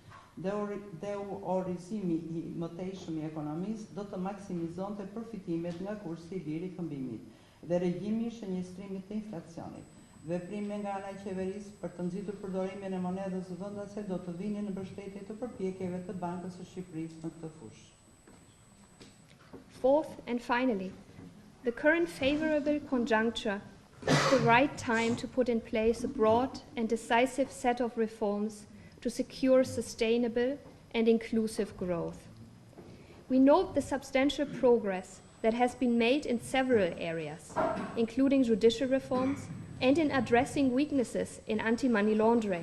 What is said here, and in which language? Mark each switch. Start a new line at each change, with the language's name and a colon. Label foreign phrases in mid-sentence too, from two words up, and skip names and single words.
Albanian: Deurizimi i mëtejshëm i ekonomisë do të maksimizonte përfitimet nga kursi i liri këmbimit dhe regjimi i shënjestrimit të inflacionit. Veprime nga ana e qeverisë për të nxitur përdorimin e monedës vendase do të vinin në mbështetje të përpjekjeve të Bankës së Shqipërisë në këtë fushë.
English: Fourth and finally, the current favorable conjuncture is the right time to put in place a broad and decisive set of reforms to secure sustainable and inclusive growth. We note the substantial progress that has been made in several areas, including judicial reforms and in addressing weaknesses in anti-money laundering.